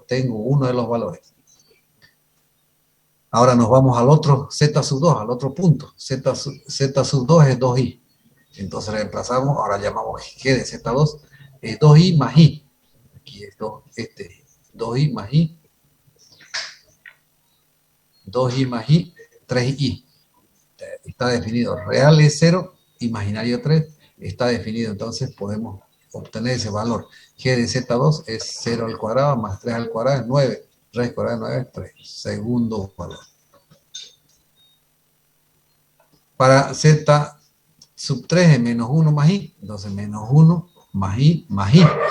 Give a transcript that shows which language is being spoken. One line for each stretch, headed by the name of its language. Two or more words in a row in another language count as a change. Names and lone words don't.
Spanish: Tengo uno de los valores. Ahora nos vamos al otro Z sub 2, al otro punto. Z sub 2 es 2i. Entonces reemplazamos, ahora llamamos G de Z2, es 2i más i. Aquí es 2i más i, 2i más i, 3i. Está definido, real es 0, imaginario 3, está definido, entonces podemos obtener ese valor. G de Z2 es 0 al cuadrado más 3 al cuadrado es 9, raíz cuadrada de 9 es 3, segundo valor. Para Z sub 3 es menos 1 más i, entonces menos 1 más i más i.